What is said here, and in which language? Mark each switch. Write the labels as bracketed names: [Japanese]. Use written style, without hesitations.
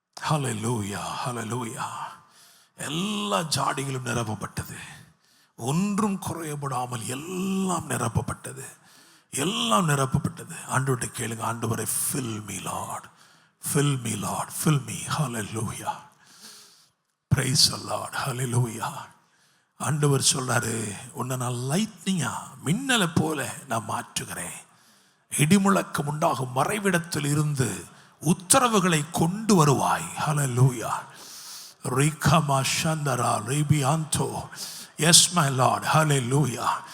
[Tamil] ஹல்லேலூயா, ஹல்லேலூயா. எல்லா ஜாடிகளும் நிரப்பப்பட்டது, ஒன்றும் குறையப்படாமல் எல்லாம் நிரப்பப்பட்டது. ஆண்டவர்கிட்ட கேளுங்க, ஆண்டவரை [English] fill me Lord, fill me Lord, fill me. Hallelujah. Praise the Lord. Hallelujah. [Tamil] ஆண்டவர் சொல்றாரு, உன்னை நான் லைட்னிங்கா மின்னலை போல நான் மாற்றுகிறேன். இடிமுழக்கம் உண்டாகும் மறைவிடத்தில் இருந்து உத்தரவுகளை கொண்டு வருவாய். ஹல்லேலூயா. ரிகமா சந்தரா ரிபியாந்தோ. [English] Yes my Lord. Hallelujah.